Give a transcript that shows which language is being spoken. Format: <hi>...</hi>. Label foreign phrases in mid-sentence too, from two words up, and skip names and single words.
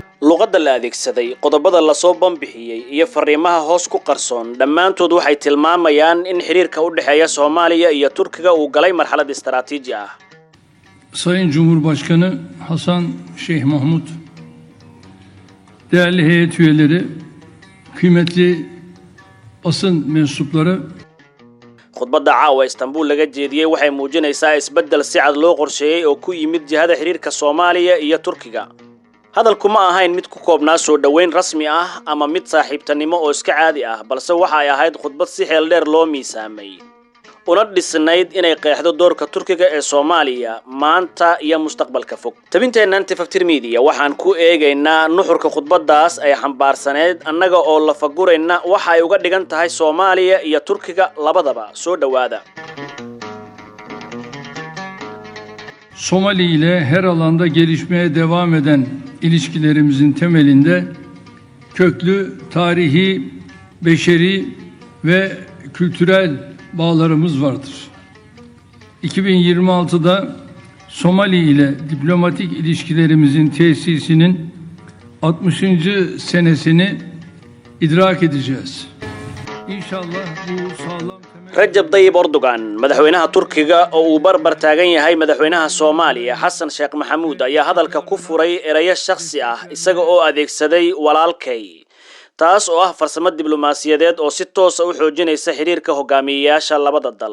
<so>luqadda la adeegsaday qodobada la soo banbixiyay iyo fariimaha hoos ku qarsoon dhammaantood waxay tilmaamayaan in xiriirka u dhaxeeya Soomaaliya iyo Turkiga uu galay marxalad istiraatiiji ah.</so> <tr>Sayın Cumhurbaşkanı Hasan Şeyh Mahmud, değerli heyet üyeleri, kıymetli basın mensupları,</tr> <so>khudbadda caawa Istanbul laga jeediyay waxay muujinaysaa isbedel si cad loo qorsheeyay oo ku yimid jihada xiriirka Soomaaliya iyo Turkiga. hadalku ma ahayn mid ku koobnaa soo dhaweyn rasmi ah ama mid saaxiibtinimo oo iska caadi ah, balse waxa ay ahayd khudbad si xeel dheer loo miisaamay una dhisnayd inay qeexdo doorka Turkiga ee Soomaaliya maanta iyo mustaqbalka fog. Tabinteennan Tifaftir Media waxaan ku eegaynaa nuxurka khudbadaas ay xambaarsaneed annaga oo la fagurayna waxa ay uga dhigan tahay Soomaaliya iyo Turkiga labadaba. Soo dhawaada.</so> <tr>Somali ile her alanda gelişmeye devam eden ilişkilerimizin temelinde köklü tarihi, beşeri ve kültürel bağlarımız vardır. 2026'da Somali ile diplomatik ilişkilerimizin tesisinin 60. senesini idrak edeceğiz. İnşallah bu sağlam</tr> <so>Recep Tayyip Erdogan madaxweynaha Turkiga oo uu barbar taagan yahay madaxweynaha Soomaaliya Hassan Sheikh Mahmud ayaa hadalka ku furay erayo shakhsi ah isaga oo adeegsaday walaalkay, taas oo ah farsamo diblomaasiyadeed oo si toos ah u xoojinaysa xiriirka hogaamiyayaasha labada dal.</so>